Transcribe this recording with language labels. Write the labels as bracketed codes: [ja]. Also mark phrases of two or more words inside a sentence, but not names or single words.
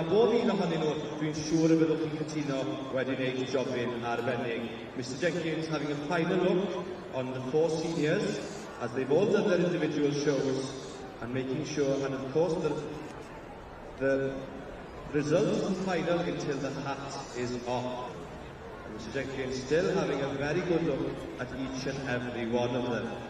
[cy] Bob un ohonyn nhw, dwi'n siŵr y byddwch chi'n cytuno wedi wneud jobyn arbennig. [en] Mr Jenkins having a final look on the four seniors as they've all done their individual shows and making sure, and of course the results and final until the hat is off. And Mr Jenkins still having a very good look at each and every one of them.